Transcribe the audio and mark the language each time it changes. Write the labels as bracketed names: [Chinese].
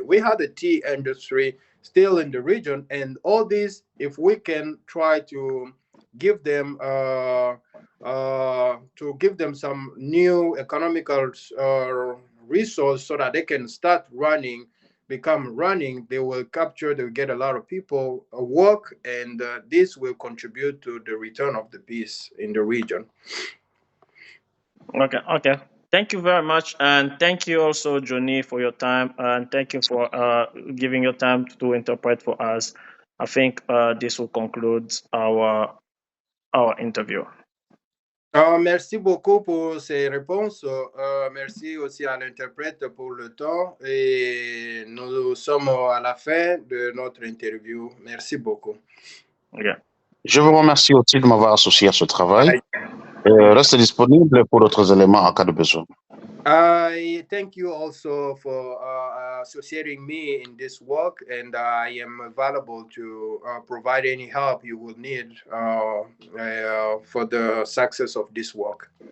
[English] We had the tea industry still in the region, and all this, if we can try give them to give them some new economical resource so that they can start running, become running, they will capture, they will get a lot of people work, and this will contribute to the return of the peace in the region. Okay, okay. Thank you very much, and thank you also, Johnny, for your time, and thank you for giving your time to interpret for us. I think this will conclude our interview. [French] Merci beaucoup pour ces réponses. Merci aussi à l'interprète pour le temps. Et nous sommes à la fin de notre interview. Merci beaucoup. [English] Okay. [French] Je vous remercie aussi de m'avoir associé à ce travail. Reste disponible pour d'autres éléments en cas de besoin. [English] I thank you also for associating me in this work, and I am available to provide any help you will need for the success of this work.